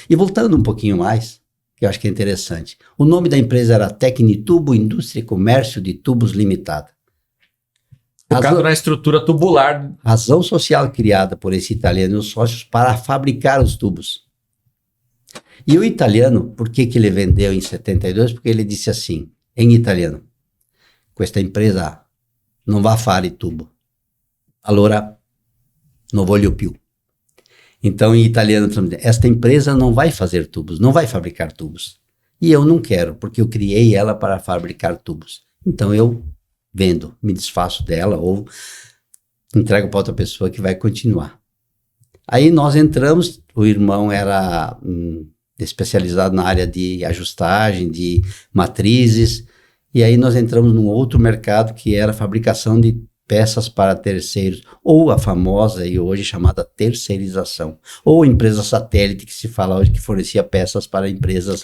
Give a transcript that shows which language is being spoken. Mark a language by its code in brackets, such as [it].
[pt] E voltando um pouquinho mais, que eu acho que é interessante, o nome da empresa era Tecnitubo Indústria e Comércio de Tubos Limitada. Focado na estrutura tubular. Razão social criada por esse italiano e os sócios para fabricar os tubos. E o italiano, por que ele vendeu em 72? Porque ele disse assim, em italiano, [it] questa impresa non va a fare tubo, allora non voglio più. [pt] Então, em italiano, esta empresa não vai fazer tubos, não vai fabricar tubos. E eu não quero, porque eu criei ela para fabricar tubos. Então, eu vendo, me desfaço dela ou entrego para outra pessoa que vai continuar. Aí nós entramos, o irmão era especializado na área de ajustagem, de matrizes, e aí nós entramos num outro mercado que era a fabricação de peças para terceiros, ou a famosa e hoje chamada terceirização, ou empresa satélite que se fala hoje que fornecia peças para empresas,